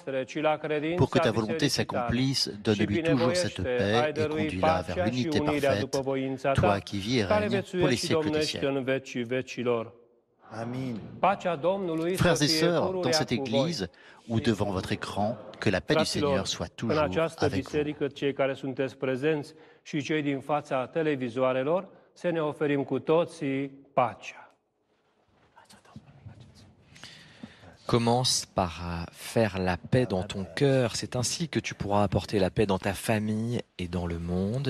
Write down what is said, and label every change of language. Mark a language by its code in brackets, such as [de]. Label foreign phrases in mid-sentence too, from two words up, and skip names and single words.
[fr] Pour que ta volonté s'accomplisse, donne-lui toujours cette paix et conduis-la vers l'unité parfaite, toi qui vis et règnes pour les siècles des siècles. Amen. Frères et sœurs, dans cette Église ou devant votre écran, que la paix du Seigneur soit toujours avec vous. [ro] Și cei din fața televizoarelor, să ne oferim cu toții pacea. [fr] Commence par faire la paix dans ton cœur. C'est ainsi que tu pourras apporter la paix dans ta famille et dans le monde.